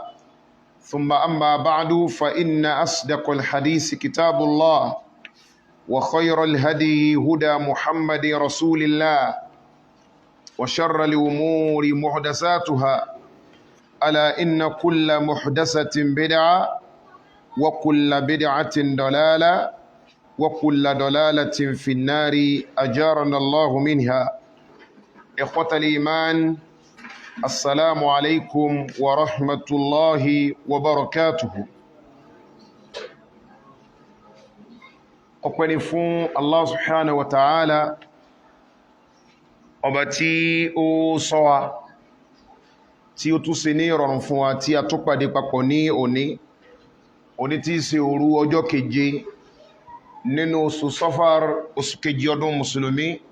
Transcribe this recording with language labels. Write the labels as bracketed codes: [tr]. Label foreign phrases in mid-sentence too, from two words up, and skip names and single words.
[ar] ثم أما بعد فإن أصدق الحديث كتاب الله وخير الهدي هدى محمد رسول الله وشر الأمور محدثاتها ألا إن كل محدثة بدعة وكل بدعة ضلالة وكل ضلالة في النار أجارنا الله منها. إخوة الإيمان السلام عليكم ورحمة الله وبركاته. [yo] ọpẹ́ ni fún Allah [ar] سبحانه وتعالى [yo] ọba tí ó ṣọ́ wa tí ó tún ṣe ní ìrọ̀rùn fún wa tí a tó pàdé papọ̀ ní òní tí í ṣe òru ọjọ́ keje nínú oṣù Safar oṣù keje ọdún mùsùlùmí